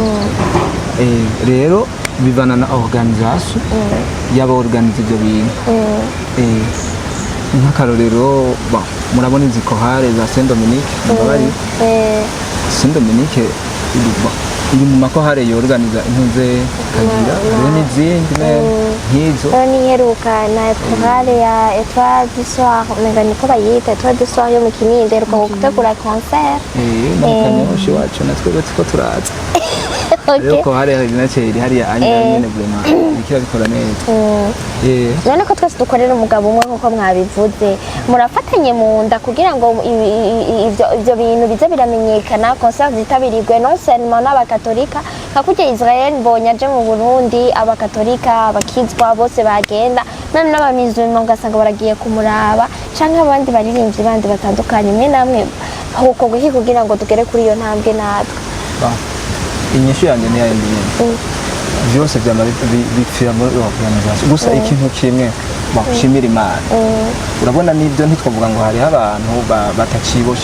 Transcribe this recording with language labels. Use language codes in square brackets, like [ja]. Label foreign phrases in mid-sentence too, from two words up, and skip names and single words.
[rn] rero bivana na organisation yaba organize ibyo bintu nk'akarorero murabona izi kohare za Saint Dominique bari Saint Dominique iri mu makohare yorganiza intuze kagira rero n'izindi nk'izo niheruka na kohare ya Etoile du Soir mega niko bayita Etoile du Soir yo mu Kinindo iheruka gutegura concert mu Kanyosha wacu natwe ko turaza rero kohare iri hariya anyine vraiment bikira bikora neza none ko twese dukorera umugabo umwe nkuko mwabivuze murafatanye mu nda kugira ngo ivyo bintu bize biramenyekana concert zitabirirwe [fr] non seulement [rn] n'abakatolika nka kujya Israel mbonye aje mu Burundi abakatolika abakizwa bose bagenda none n'abamizungu ngasanga baragiye kumuraba canke abandi baririmbyi bandi batandukanye mwe namwe huko guhi kugira ngo tugere kuri iyo ntambwe natwe inyishu yanjye ni yayindi nyene byose byama bipfira muri organisation gusa ikintu kimwe bakushimira Imana urabona nibyo ntitwavuga ngo hariho abantu batakiboshe